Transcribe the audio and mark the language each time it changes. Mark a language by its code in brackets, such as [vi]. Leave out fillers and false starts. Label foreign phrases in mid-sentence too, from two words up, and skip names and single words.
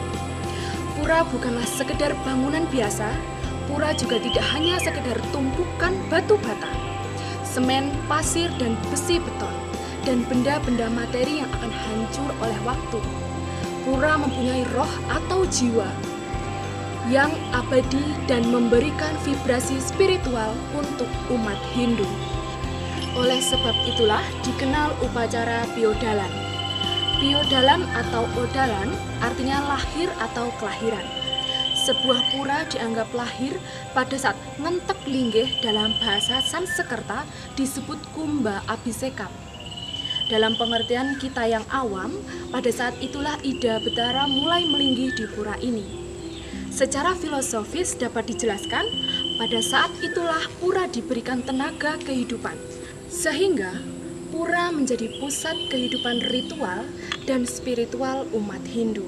[id] Pura bukanlah sekedar bangunan biasa, pura juga tidak hanya sekedar tumpukan batu bata, semen, pasir, dan besi beton, dan benda-benda materi yang akan hancur oleh waktu. Pura mempunyai roh atau jiwa yang abadi dan memberikan vibrasi spiritual untuk umat Hindu. Oleh sebab itulah dikenal upacara piodalan. Piodalan atau odalan artinya lahir atau kelahiran. Sebuah pura dianggap lahir pada saat ngentek linggih, dalam bahasa Sanskerta disebut Kumbha Abhisekam. Dalam pengertian kita yang awam, pada saat itulah Ida Betara mulai melinggi di pura ini. Secara filosofis dapat dijelaskan, pada saat itulah pura diberikan tenaga kehidupan, sehingga pura menjadi pusat kehidupan ritual dan spiritual umat Hindu.